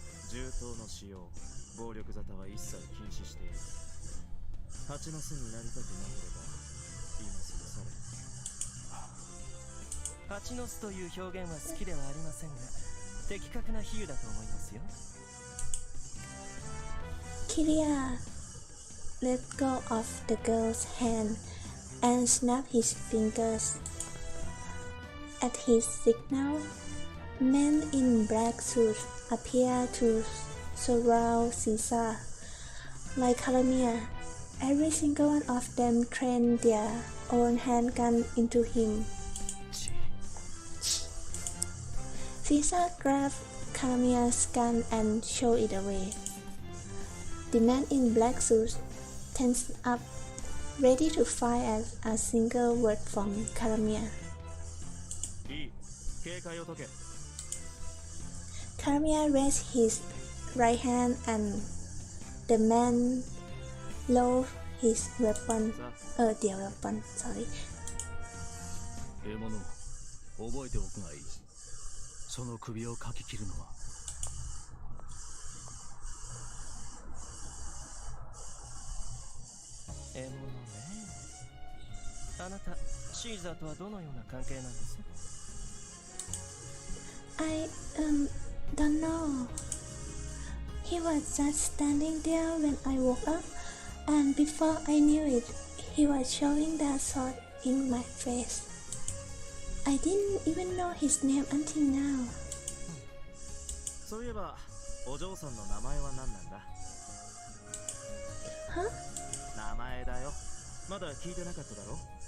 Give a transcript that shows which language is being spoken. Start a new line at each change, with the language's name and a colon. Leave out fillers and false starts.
Japanese: 銃刀の使用、暴力沙汰は一切禁止している。蜂の巣になりたくなければ今すぐ去れ。蜂の巣という表現は好きではありませんが、的確な比喩だと思いますよ。
English: Kyria let go of the girl's hand and snapped his fingers. At his signal, men in black suits appeared to surround Caesar. Like Caramel, every single one of them trained their own handgun into him. Caesar grabbed Caramel's gun and showed it away. The man in black suits tensed up, ready to fire at a single word from Caramel.
Japanese: いい、警戒を解け。
English: Caramel raised his right hand and the man lowered his weapon. Their weapon. Sorry.
Japanese: 獲物覚えておくがいい。その首をかき切るのは獲物ね。あなたシーザーとはどのような関係なんです？
English: I don't know. He was just standing there when I woke up, and before I knew it, he was shoving that sword in my face. I didn't even know his name until now.
Japanese: そういえばお嬢さんの名前は何なんだ？
English: Huh?
Japanese: 名前だよ。まだ聞いてなかっただろ？